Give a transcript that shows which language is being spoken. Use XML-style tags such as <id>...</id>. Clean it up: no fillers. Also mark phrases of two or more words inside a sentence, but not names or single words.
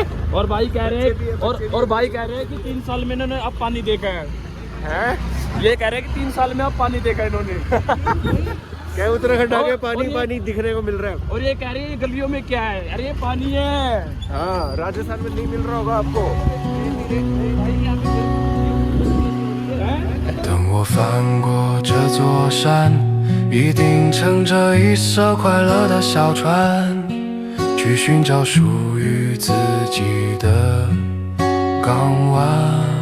<hi>और भाई कह रहे हैं और भाई कह रहे हैं कि 3 साल में इन्होंने अब पानी देखा है। ये कह रहे हैं कि 3 साल में अब पानी देखा है इन्होंने। क्या उत्तराखंड आगे और पानी ये- पानी दिखने को मिल रहा है। और ये कह रहे हैं ये गलियों में क्या है, अरे ये पानी है। हाँ, राजस्थान में नहीं मिल रहा होगा आपको।</hi> <zh>等我翻过这座山，一定乘着一艘快乐的小船，去寻找属于自己的港湾。</zh>